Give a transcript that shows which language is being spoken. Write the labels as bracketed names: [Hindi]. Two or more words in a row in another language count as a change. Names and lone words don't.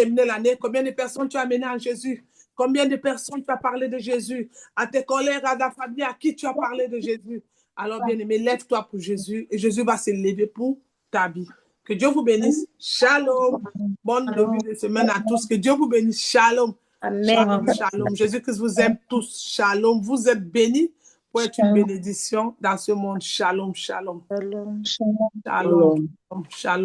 [French] Combien de personnes tu as amenées en Jésus? Combien de personnes t'ont parlé de Jésus? À tes collègues, à ta famille, à qui tu as parlé de Jésus? Alors, bien-aimé, lève-toi pour Jésus et Jésus va se lever pour ta vie. Que Dieu vous bénisse. Shalom. Bonne début de semaine à tous. Que Dieu vous bénisse. Shalom. Amen. Shalom, shalom. Jésus-Christ vous aime tous. Shalom. Vous êtes bénis pour être une bénédiction dans ce monde. Shalom, shalom. Shalom. Shalom. Shalom.